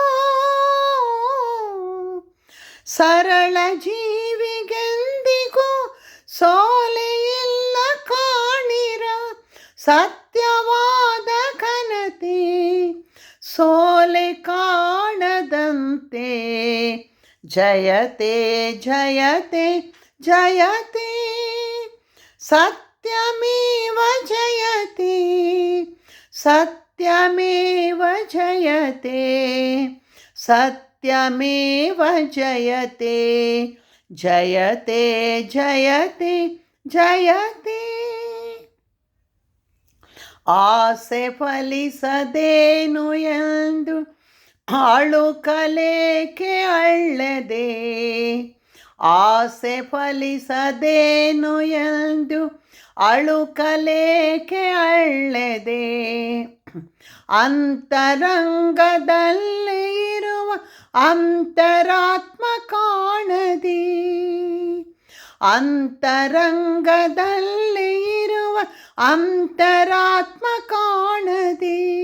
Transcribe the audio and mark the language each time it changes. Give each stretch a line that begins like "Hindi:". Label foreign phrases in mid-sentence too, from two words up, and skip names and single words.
Kannada: ಸರಳ ಜೀವಿಗೆಂದಿಗೂ ಸೋಲೆ ಇಲ್ಲ ಕಾಣಿರ ಸತ್ಯವಾದ ಘನತೆ ಸೋಲೆ ಕಾಣದಂತೆ
Sanskrit: ಜಯತೆ ಜಯತೆ ಜಯತೆ ಸತ್ಯಮೇವ ಜಯತೆ ಸತ್ಯಮೇವ ಜಯತೆ ಸತ್ಯ सत्यमेव जयते जयते जयते जयते
Kannada: ಆಸೆ ಫಲಿಸದೇನು ಎಂದು ಅಳುಕಲೇಕೆ ಅಳ್ಳದೆ ಆಸೆ ಫಲಿಸದೇನು ಎಂದು ಅಳುಕಲೇಕೆ ಅಳ್ಳದೆ ಅಂತರಂಗದಲ್ಲಿ ಇರುವ ಅಂತರಾತ್ಮ ಕಾಣದೆ ಅಂತರಂಗದಲ್ಲಿ ಇರುವ ಅಂತರಾತ್ಮ ಕಾಣದೆ